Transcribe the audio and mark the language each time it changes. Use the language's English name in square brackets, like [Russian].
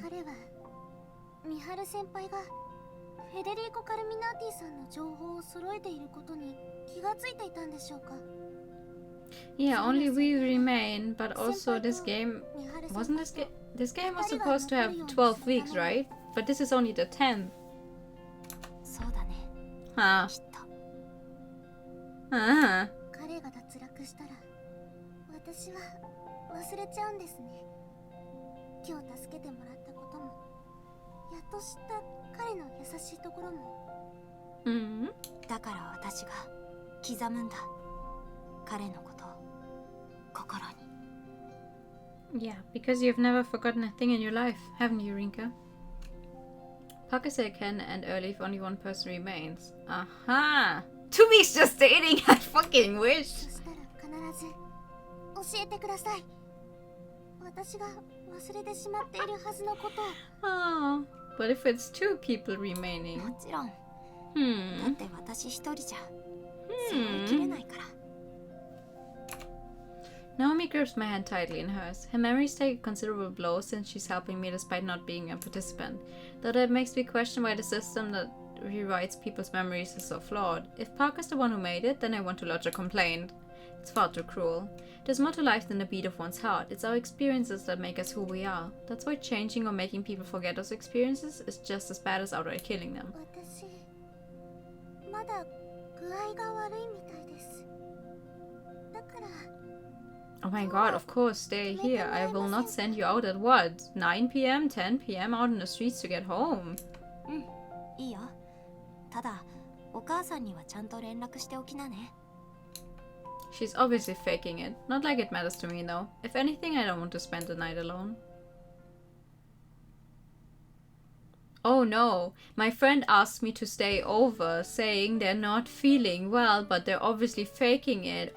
[Japanese] 彼はミハル先輩がフェデリーコ・カルミナーティさんの情報を揃えていることに気がついていたんでしょうか。 [English] Yeah, only we remain, but also this game wasn't this game was supposed to have 12 weeks, right? But this is only the 10th. [Japanese] そうだね。 Huh. きっと。 Huh. 彼が脱落したら私私は忘れちゃうんですね。今日助けてもらったことも、やっと知った彼の優しいところも。だから私が刻むんだ、彼のことを心に。 [English] Yeah, because you've never forgotten a thing in your life, haven't you, Rinka? Parker said Ken and Early if only one person remains. Aha! 2 weeks just dating, I fucking wish! [Japanese] そしたら必ず教えてください。私が忘れてしまっているはずのことを。 [English] Oh, but if it's 2 people remaining... [Japanese] もちろん。だって私一人じゃ背負いきれないから。 [English] Naomi grips my hand tightly in hers. Her memories take a considerable blow since she's helping me despite not being a participant. Though that makes me question why the system that rewrites people's memories is so flawed. If Parker's the one who made it, then I want to lodge a complaint. It's far too cruel. There's more to life than the beat of one's heart. It's our experiences that make us who we are. That's why changing or making people forget those experiences is just as bad as outright killing them. [Japanese] 私まだ具合が悪いみたいです。だから。 [English] Oh my god, of course, stay here. I will not send you out at what? 9 p.m., 10 p.m. out in the streets to get home. [Japanese] いいよ。ただ、お母さんにはちゃんと連絡しておきなね。 [English] She's obviously faking it. Not like it matters to me though. If anything, I don't want to spend the night alone. Oh no, my friend asked me to stay over, saying they're not feeling well, but they're obviously faking it.